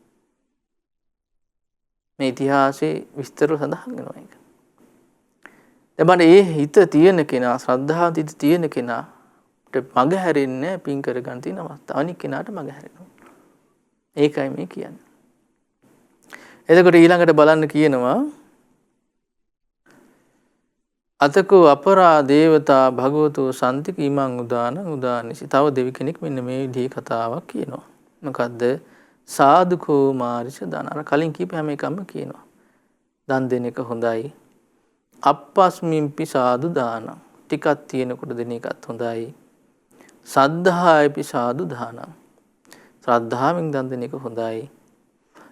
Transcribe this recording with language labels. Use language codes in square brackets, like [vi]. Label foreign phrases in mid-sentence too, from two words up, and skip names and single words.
[si] මේ ඉතිහාසයේ විස්තර සඳහන් වෙනවා ඒක. දැන් ඒ හිත තියෙන කෙනා, ශ්‍රද්ධාව තියෙන කෙනාට මග හැරෙන්නේ පින් කරගන්න තියෙන අවස්ථාව. අනික් කෙනාට මග හැරෙනවා. ඒකයි මේ කියන්නේ. එතකොට ඊළඟට බලන්න කියනවා [pi] අතකෝ අපරා දේවතා භගවතු සන්තික ඉමං උදානසි. [si] තව දෙවි කෙනෙක් මෙන්න මේ විදිහේ කතාවක් කියනවා. [pi] මොකද්ද? සාදුකෝ මාරිස දාන. [si] අර කලින් කියපු හැම එකම කියනවා. දන් දෙන එක හොඳයි. [pi] අප්පස්මින්පි සාදු දාන. [si] ටිකක් තියෙනකොට දෙන එකත් හොඳයි. [pi] සද්ධායපි සාදු දාන. [si] ශ්‍රද්ධාවෙන් දන් දෙන එක හොඳයි.